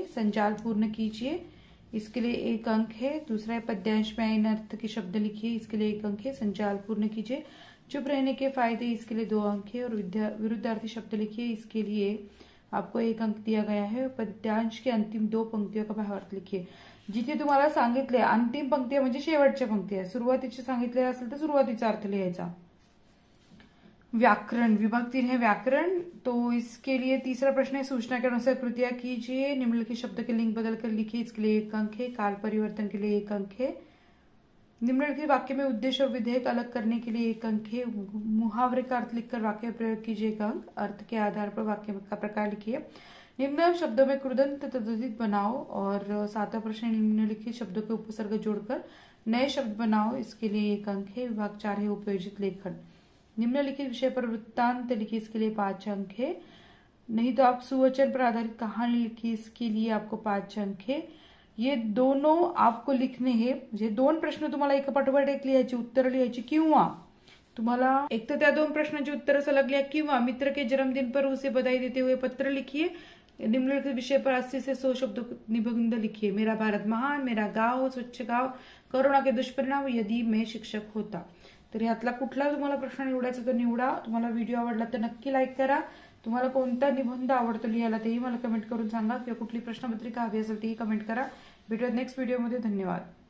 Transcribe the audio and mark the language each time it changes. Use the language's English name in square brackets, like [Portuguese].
[Hindi] संजाल पूर्ण कीजिए, इसके लिए 1 अंक है। दूसरा है पद्यांश में आए अर्थ के शब्द लिखिए, इसके लिए 1 अंक है। संजाल पूर्ण कीजिए, चुप रहने के फायदे, इसके लिए 2 अंक है। और विरुद्धार्थी शब्द लिखिए, इसके लिए आपको 1 अंक दिया गया है। पद्यांश की अंतिम 2 पंक्तियों का भावार्थ लिखिए। [Marathi] जिथे तुम्हाला सांगितले अंतिम पंक्ती म्हणजे शेवटच्या पंक्ती आहे, सुरुवातीचे सांगितले असेल तर सुरुवातीचा अर्थ लिहायचा। [Hindi] व्याकरण विभाग 3 है व्याकरण, तो इसके लिए तीसरा प्रश्न है सूचना के अनुसार कृतियां कीजिए, निम्नलिखित शब्द के लिंग बदलकर लिखिए, इसके लिए 1 अंक है। काल परिवर्तन के लिए 1 अंक है। निम्नलिखित वाक्य में उद्देश्य और विधेयक अलग करने के लिए 1 अंक है। मुहावरे का अर्थ लिखकर वाक्य प्रयोग कीजिए, 1 अंक। अर्थ के आधार पर वाक्य का प्रकार लिखिए। निम्न शब्दों में कृदंत तद्धित बनाओ। और 7वां प्रश्न निम्नलिखित शब्दों के उपसर्ग जोड़कर नए शब्द बनाओ, इसके लिए 1 अंक है। विभाग 4 है उपयोजित लेखन। निम्नलिखित विषय पर वृत्तांत लिखिए, इसके लिए 5 अंक है। नहीं तो आप सुवचन पर आधारित कहानी लिखिए, इसके लिए आपको 5 अंक है। ये दोनों आपको लिखणे हे, [Marathi] म्हणजे 2 प्रश्न तुम्हाला एका पाठोपाठ एक लिहायची, उत्तर लिहायची, किंवा तुम्हाला एक तर त्या 2 प्रश्नांची उत्तर सलग लिहा, किंवा [Hindi] मित्र के जन्मदिन पर उसे बधाई देते हुए पत्र लिखिए। निम्नलिखित विषय पर 80 से 100 शब्द निबंध लिखिए। मेरा भारत महान, मेरा गाव, स्वच्छ गाव, कोरोना के दुष्परिणाम, यदि मैं शिक्षक होता। [Marathi] तर यातला कुठला तुम्हाला प्रश्न निवडायचा तो निवडा। तुम्हाला व्हिडिओ आवडला तर नक्की लाईक करा। तुम्हाला कोणता निबंध आवडतो लिहायला तेही मला कमेंट करून सांगा, किंवा कुठली प्रश्नपत्रिका हवी असेल तेही कमेंट करा। भेटूयात नेक्स्ट व्हिडिओमध्ये। धन्यवाद।